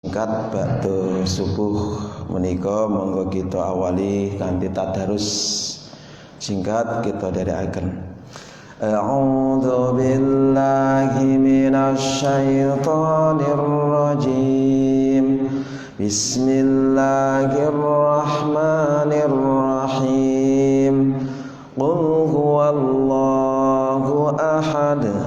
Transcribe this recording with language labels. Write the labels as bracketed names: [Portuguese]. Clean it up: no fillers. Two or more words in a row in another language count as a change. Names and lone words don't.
[Javanese] singkat ba'da subuh menika monggo kita awali kanthi tadarus singkat kita dherekaken. [Arabic] أعوذ بالله من الشيطان الرجيم. بسم الله الرحمن الرحيم. قل هو الله أحد.